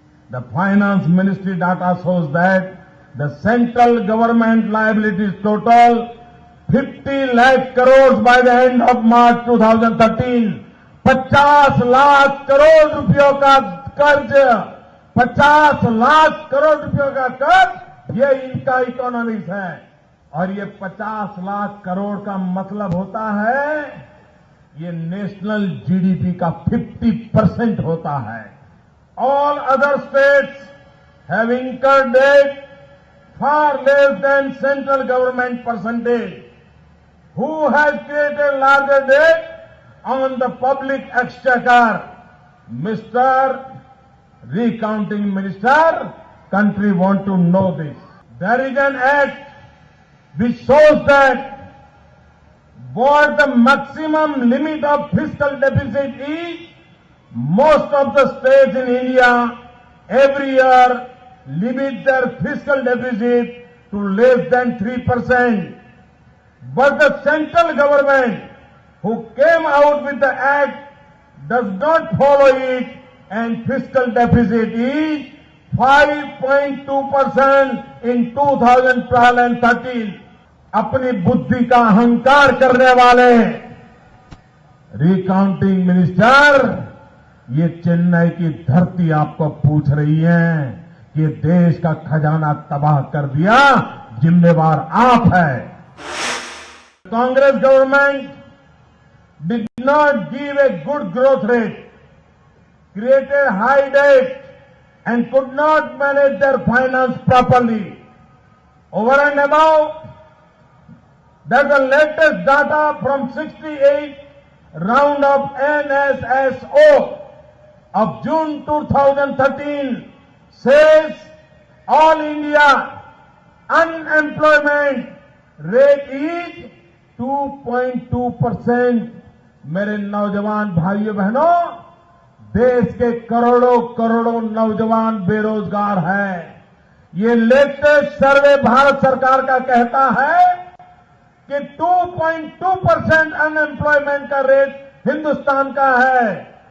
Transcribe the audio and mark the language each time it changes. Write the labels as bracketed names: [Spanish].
[English] The Finance Ministry data shows that the central government liabilities total 50 lakh crores by the end of March 2013. [Hindi] 50 lakh crore रुपयों का कर्ज, 50 लाख करोड़ रुपयों का कर्ज, ये इनका इकोनॉमिक्स है। और ये 50 लाख करोड़ का मतलब होता है ये नेशनल जीडीपी का 50% होता है। [English] All other states have incurred debt far less than central government percentage. Who has created larger debt on the public exchequer? Mr. Recounting Minister, country want to know this. There is an act which shows that what the maximum limit of fiscal deficit is. Most of the states in India every year limit their fiscal deficit to less than 3%. But the central government who came out with the act does not follow it, and fiscal deficit is 5.2% in 2012 and 13. [Hindi] अपनी बुद्धि का अहंकार करने वाले recounting minister, ये चेन्नई की धरती आपको पूछ रही है कि देश का खजाना तबाह कर दिया, जिम्मेवार आप है। [English] Congress government did not give a good growth rate, created high debt, and could not manage their finance properly. Over and above, that the latest data from 68 round of NSSO of June 2013 says all India unemployment rate is 2.2%. [Hindi] मेरे नौजवान भाइयों बहनों, देश के करोड़ों करोड़ों नौजवान बेरोजगार हैं। ये लेटेस्ट सर्वे भारत सरकार का कहता है कि 2.2% अनएम्प्लॉयमेंट का रेट हिंदुस्तान का है।